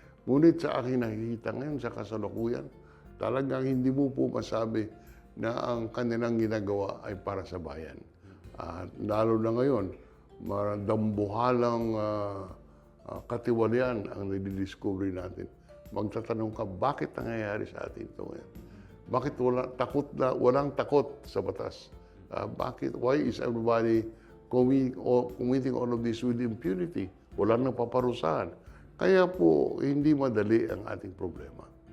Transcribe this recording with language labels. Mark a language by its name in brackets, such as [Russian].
[Filipino] Ngunit sa aking nakikita ngayon sa kasalukuyan, talagang hindi mo po masabi na ang kanilang ginagawa ay para sa bayan. At lalo na ngayon, dambuhalang katiwalian ang nididiscovery natin. Magtatanong ka, bakit nangyayari sa atin ito ngayon? Bakit walang takot sa batas? [English] Why is everybody committing all of this with impunity? [Filipino] Walang napaparusahan. Kaya po, hindi madali ang ating problema.